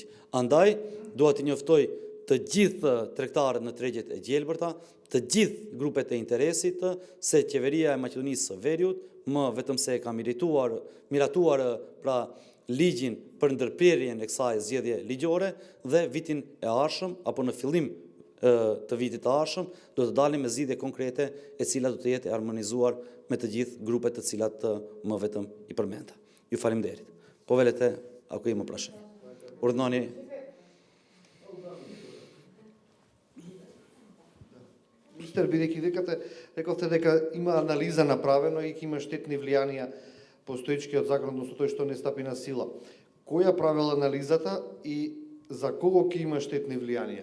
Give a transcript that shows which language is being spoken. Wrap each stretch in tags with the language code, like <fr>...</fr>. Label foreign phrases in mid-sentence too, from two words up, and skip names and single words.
<sq>Andaj, dua të njoftoj të gjithë tregtarët në tregjet e gjelbërta, të gjithë grupet e interesit, se qeveria e Maqedonisë së Veriut, më vetëm se e ka miratuar pra ligjin për ndërprerjen e kësaj zgjedhje ligjore dhe vitin e ardhshëm apo në fillim të vitit të ardhshëm do të dalim me zgjidhje konkrete e cila do të jetë e harmonizuar me të gjithë grupet të cilat më vetëm i përmenda. Ju faleminderit.</sq> <mk>Повелете, ако има прашање.</mk> <sq>Urdhnoni.</sq> <mk>Министер, бидејќи рековте дека има анализа направено и има штетни влијанија постоечкиот закон, односно тој што не стапи на сила. Која правила анализата и за кого ќе има штетни влијанија?</mk>